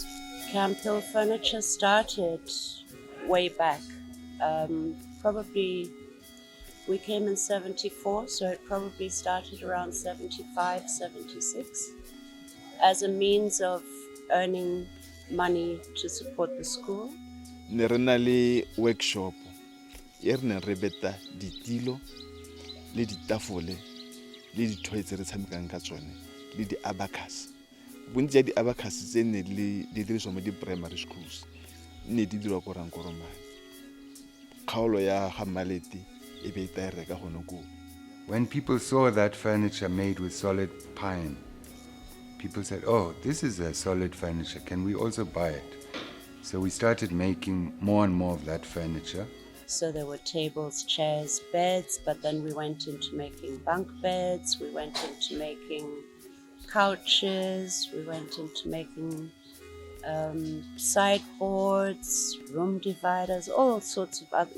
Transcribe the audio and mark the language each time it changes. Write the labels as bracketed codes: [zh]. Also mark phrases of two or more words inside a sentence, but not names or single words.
[en] Camphill Furniture started way back. Probably we came in 74, so it probably started around 75, 76 as a means of earning money to support the school. [tn] Ne re na le workshop e re ne re beta ditilo le ditafole le dithoe tse re tshamekang ka tsone le di-abacus. Bontsi ya di-abacus tse ne di diriswa mo di- [en] primary schools [tn] ne di dirwa ko Rankoromane. Kgaolo ya ga Malete e be e reka gone ko. [en] When people saw that furniture made with solid pine, people said, "Oh, this is a solid furniture. Can we also buy it?" So we started making more and more of that furniture. So there were tables, chairs, beds, but then we went into making bunk beds, we went into making couches, we went into making sideboards, room dividers, all sorts of other.